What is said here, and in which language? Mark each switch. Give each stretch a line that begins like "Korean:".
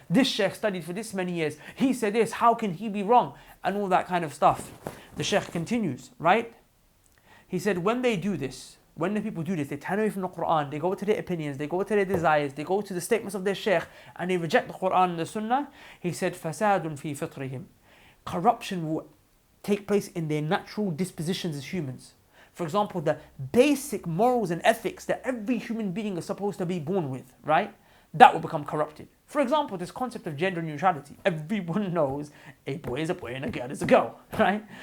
English: This sheikh studied for this many years. He said this, how can he be wrong? And all that kind of stuff. The sheikh continues, right? He said, when they do this, when the people do this, they turn away from the Quran, they go to their opinions, they go to their desires, they go to the statements of their sheikh, and they reject the Quran and the Sunnah. He said,
Arabic: فَسَادٌ فِي فِطْرِهِمْ.
English: Corruption will take place in their natural dispositions as humans. For example, the basic morals and ethics that every human being is supposed to be born with, right? That will become corrupted. For example, this concept of gender neutrality. Everyone knows a boy is a boy and a girl is a girl, right?